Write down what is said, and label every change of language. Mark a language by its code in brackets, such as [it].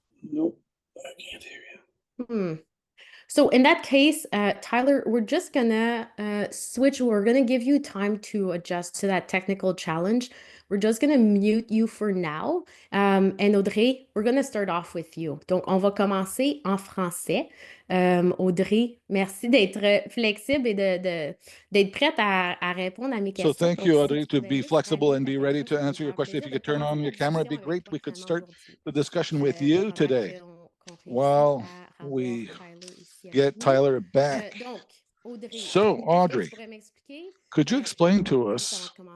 [en] Nope, I can't hear you. So in that case, Tyler, we're just gonna switch. We're gonna give you time to adjust to that technical challenge. We're just gonna mute you for now. And Audrey, we're gonna start off with you. [fr] Donc, on va commencer en français. Audrey, merci d'être flexible et d'être prête à répondre à mes questions. [en] So thank you, Audrey, to be flexible and be ready to answer your question. If you could turn on your camera, it'd be great. We could start the discussion with you today while we get Tyler back. So, Audrey, could you explain to us?